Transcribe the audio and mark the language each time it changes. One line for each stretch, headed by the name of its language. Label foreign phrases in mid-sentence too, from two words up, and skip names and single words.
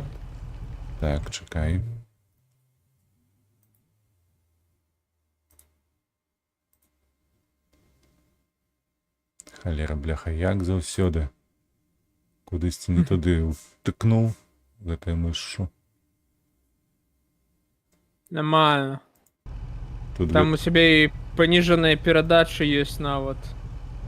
Belarusian: Так, чекай. Халера, бляха, як заўсёды. Кудысьці не туды втыкнуў гэтай мышшу.
Russian: нормально. Тут Там у тебя и пониженные передачи есть нават.